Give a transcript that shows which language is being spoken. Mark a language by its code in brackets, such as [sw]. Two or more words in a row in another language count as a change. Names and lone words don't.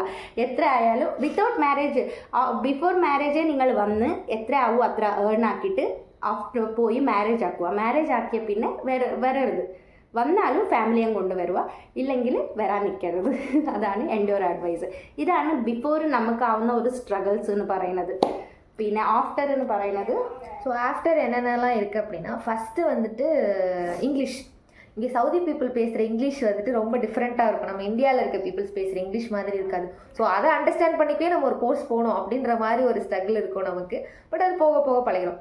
[ml] എത്ര ആയാലും [en] without marriage, before marriage [ml] നിങ്ങൾ വന്ന് എത്ര ആവും അത്ര ഏൺ ആക്കിയിട്ട് ആഫ്റ്റർ പോയി മാരേജ് ആക്കുക. മാരേജ് ആക്കിയ പിന്നെ വരരുത്. വന്നാലും ഫാമിലിയും കൊണ്ടുവരുക, ഇല്ലെങ്കിൽ വരാൻ നിൽക്കരുത്. അതാണ് എൻ്റെ ഒരു അഡ്വൈസ്. ഇതാണ് ബിഫോർ നമുക്കാവുന്ന ഒരു സ്ട്രഗിൾസ് എന്ന് പറയുന്നത്. പിന്നെ ആഫ്റ്റർ എന്ന് പറയുന്നത്, [en] so after [ta] என்னென்னலாம் இருக்குது அப்படின்னா, ஃபஸ்ட்டு வந்துட்டு இங்கிலீஷ். இங்கே சவுதி பீப்புள் பேசுகிற இங்கிலீஷ் வந்துட்டு ரொம்ப டிஃப்ரெண்ட்டாக இருக்கும். நம்ம இந்தியாவில் இருக்க பீப்புள்ஸ் பேசுகிற இங்கிலீஷ் மாதிரி இருக்காது. ஸோ அதை அண்டர்ஸ்டாண்ட் பண்ணிக்கவே நம்ம ஒரு கோர்ஸ் போகணும் அப்படின்ற மாதிரி ஒரு ஸ்ட்ரகிள் இருக்கும் நமக்கு. பட் அது போக போக பழகிறோம்.